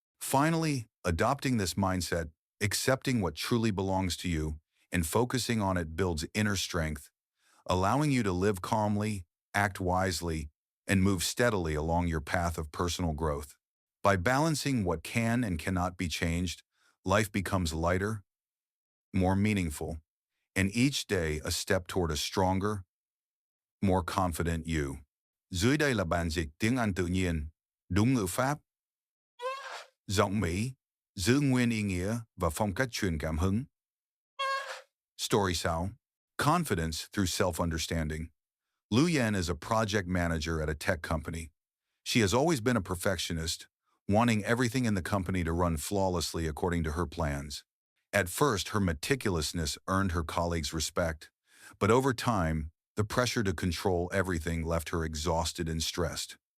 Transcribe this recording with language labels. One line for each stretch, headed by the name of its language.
English: Finally, adopting this mindset, accepting what truly belongs to you, and focusing on it builds inner strength, allowing you to live calmly, act wisely, and move steadily along your path of personal growth. By balancing what can and cannot be changed, life becomes lighter, more meaningful, and each day a step toward a stronger, more confident you.
Vietnamese: Dưới đây là bản dịch tiếng Anh tự nhiên, đúng ngữ pháp, giọng Mỹ, giữ nguyên ý nghĩa và phong cách truyền cảm hứng.
English: Story Sao. Confidence through self-understanding. Lu Yan is a project manager at a tech company. She has always been a perfectionist, wanting everything in the company to run flawlessly according to her plans. At first, her meticulousness earned her colleagues' respect, but over time, the pressure to control everything left her exhausted and stressed.